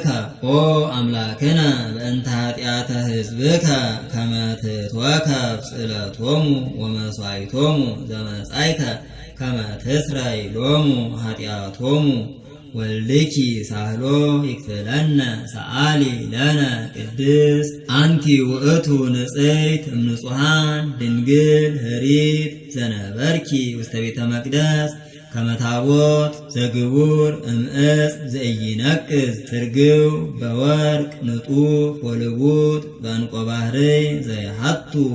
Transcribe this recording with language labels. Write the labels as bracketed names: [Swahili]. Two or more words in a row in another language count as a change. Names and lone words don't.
[Geez] ኦ አምላክነ በእንተ ኃጢአተ ሕዝብከ ከመ ትትወከፍ ጽእለቶሙ ወመሥዋዕቶሙ ዘመጻእከ ከመ ትስረይ ሎሙ ኃጢአቶሙ ወልድኪ ሳህሎ ይክፍለነ። ሰአሊ ለነ ቅድስት አንቲ ውእቱ ንጽሕት እምንጹሐን ድንግል ህሪት ዘነበርኪ ውስተ ቤተ መቅደስ ከመ ታቦት ዘግቡር እምዕፅ ዘኢይነቅዝ ትርግው በወርቅ ንጡፍ ወልቡጥ በዕንቆ ባሕርይ ዘይሃቱ